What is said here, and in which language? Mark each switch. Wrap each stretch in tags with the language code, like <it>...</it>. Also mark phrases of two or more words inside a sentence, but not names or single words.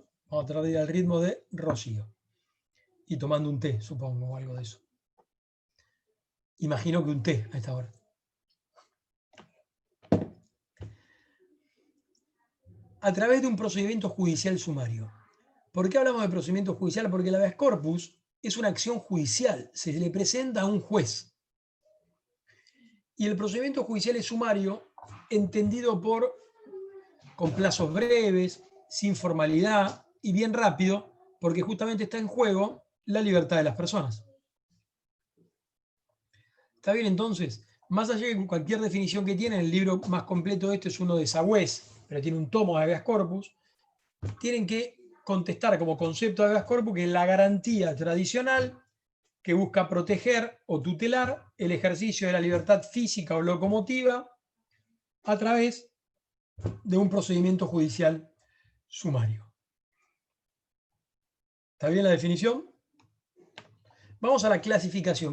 <es>Vamos a tratar de ir al ritmo de Rocío. Y tomando un té, supongo, o algo de eso. Imagino que un té a esta hora. A través de un procedimiento judicial sumario. ¿Por qué hablamos de procedimiento judicial? Porque el</es> <la>habeas corpus</la> <es>es una acción judicial, se le presenta a un juez. Y el procedimiento judicial es sumario, entendido con plazos breves, sin formalidad y bien rápido, porque justamente está en juego la libertad de las personas. ¿Está bien entonces? Más allá de cualquier definición que tiene, el libro más completo de esto es uno de Sagüés, pero tiene un tomo de</es> <la>habeas corpus,</la> <es>tienen que contestar como concepto de</es> <la>habeas corpus</la> <es>que es la garantía tradicional que busca proteger o tutelar el ejercicio de la libertad física o locomotiva a través de un procedimiento judicial sumario. ¿Está bien la definición? Vamos a la clasificación.</es>